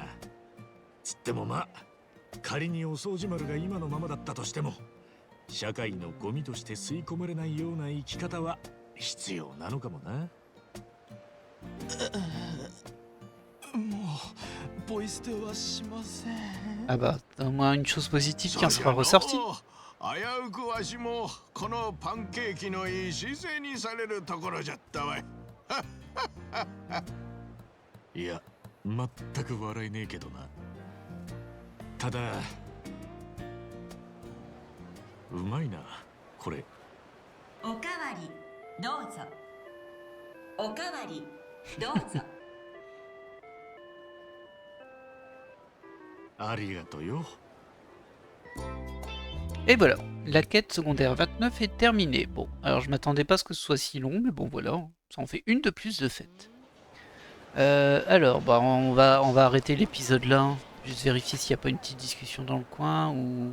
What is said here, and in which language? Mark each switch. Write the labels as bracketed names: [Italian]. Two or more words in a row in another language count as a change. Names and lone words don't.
[Japanese] つってもまあ仮にお掃除丸が今のままだったとしても社会のゴミとして吸い込まれないような生き方は必要なのかもな。もうポイ捨てはしません。 [French] Ah bah, au moins une chose positive qui en sera ressortie. [Japanese] 危うくわしもこのパンケーキのいい姿勢にされるところじゃったわい。いや、全く笑えねえけどな。ただうまいなこれ。おかわりどうぞ。おかわりどうぞ。ありがとうよ。 [French] Et voilà, la quête secondaire 29 est terminée. Bon, alors je m'attendais pas à ce que ce soit si long, mais bon voilà, ça en fait une de plus de fait. Alors, bah on va arrêter l'épisode là. Juste vérifier s'il n'y a pas une petite discussion dans le coin ou...